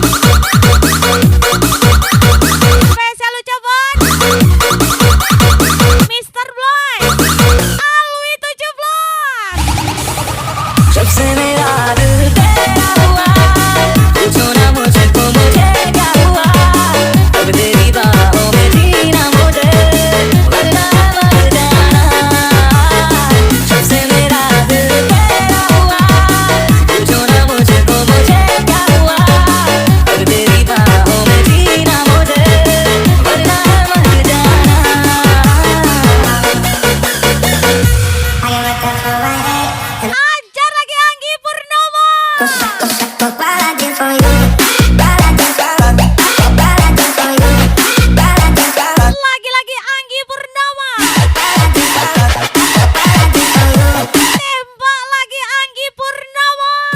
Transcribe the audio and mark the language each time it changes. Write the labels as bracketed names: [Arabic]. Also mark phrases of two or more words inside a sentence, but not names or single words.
[Indonesian] Spesial ucapan Mr. Bloy, Alwi 17. [Hindi] जब से मेरा दिल तेरा हुआ पूछो ना मुझको मुझे क्या हुआ अब तेरी बाहों में जीना मुझे वरना मर जाना जब से मेरा दिल तेरा हुआ पूछो ना मुझको मुझे क्या हुआ अब तेरी बाहों में जीना मुझे वरना मर जाना [English] I got what the fuck I hate and [Indonesian] Ajar lagi Anggi Purnomo. [English] Balancing for you, balancing for you, [Indonesian] Lagi-lagi Anggi Purnomo. Tembak lagi Anggi Purnomo.